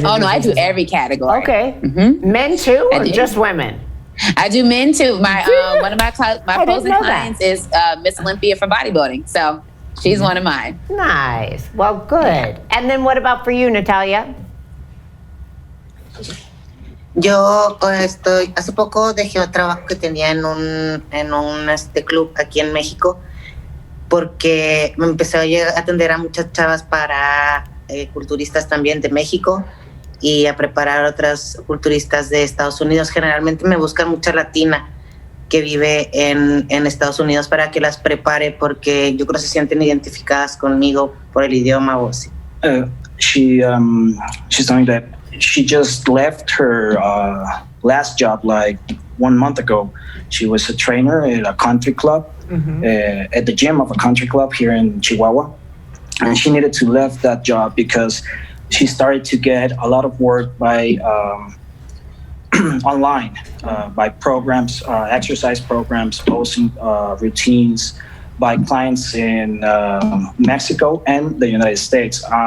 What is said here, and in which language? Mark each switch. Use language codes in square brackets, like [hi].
[en] Oh no, I do every category. Okay, men too, or just women? I do men too. My one of my posing clients is Miss Olympia for bodybuilding, so she's one of mine. Nice. Well, good. And then what about for you, Natalia? [es] Yo hace poco dejé un trabajo que tenía en un club aquí en México porque me empecé a atender a muchas chavas para culturistas también de México y a preparar otras culturistas de Estados Unidos. Generalmente me buscan mucha latina que vive en Estados Unidos para que las prepare porque yo creo que se sienten identificadas conmigo por el idioma o así. [en] She's telling that she just left her last job like 1 month ago. She was a trainer at a country club, at the gym of a country club here in Chihuahua. And she needed to leave that job because she started to get a lot of work by online, by programs, exercise programs, posting routines by clients in Mexico and the United States.